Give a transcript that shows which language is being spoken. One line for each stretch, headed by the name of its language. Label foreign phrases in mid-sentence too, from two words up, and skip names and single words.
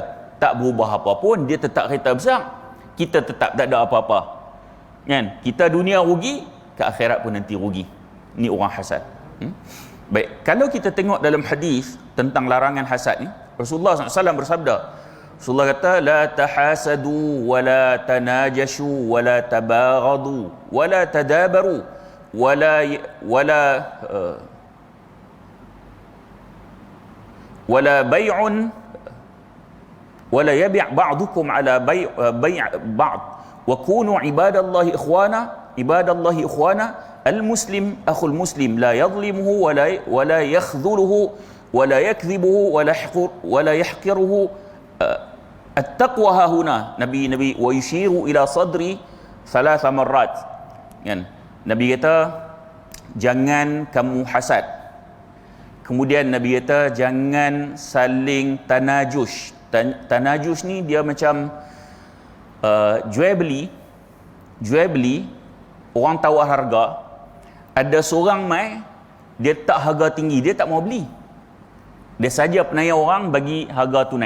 Malay: Tak berubah apa pun, dia tetap kereta besar, kita tetap tak ada apa-apa. Kan? Kita dunia rugi, ke akhirat pun nanti rugi. Ini orang hasad. Baik, kalau kita tengok dalam hadis tentang larangan hasad ni, Rasulullah SAW bersabda, Rasulullah kata,
Arabic: لا تحاسدوا ولا تناجشوا ولا تباغضوا ولا تدابروا ولا بيع ولا يبع بعضكم على بيع بعض وكونوا عباد الله إخوانا المسلم أخو المسلم لا يظلمه ولا يخذله ولا يكذبه ولا يحقره التقوى هاهنا نبي ويشير إلى صدره ثلاث مرات.
Malay: Kan, Nabi kata jangan kamu hasad. Kemudian Nabi kata jangan saling tanajus. Tanajus ni dia macam jual beli, orang tawar harga, ada seorang mai dia tak harga tinggi, dia tak mau beli, dia saja penayar orang bagi harga tu naik.